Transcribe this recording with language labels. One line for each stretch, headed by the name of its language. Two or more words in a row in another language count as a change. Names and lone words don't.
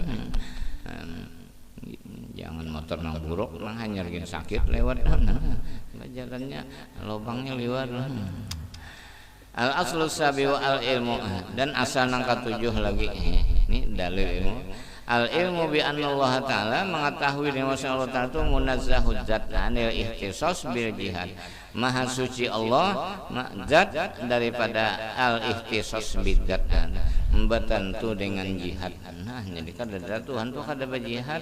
Banjar: Jangan motor nang buruk nang hanyar gini sakit lewat jalannya lubangnya liwat.
Arabic: الأصل السابع العلم
Banjar: dan asal nang ketujuh lagi ini dalil ilmu.
Arabic: العلم بأن الله تعالى
Banjar: mengetahui bahwa Allah taala itu
Arabic: منزه الذات عن الاختصاص بالجهة.
Banjar: Maha suci Allah zat daripada
Arabic: الاختصاص بالذات
Banjar: membantu dengan jihad. Nah, jadi kada Tuhan tuh kada berjihad.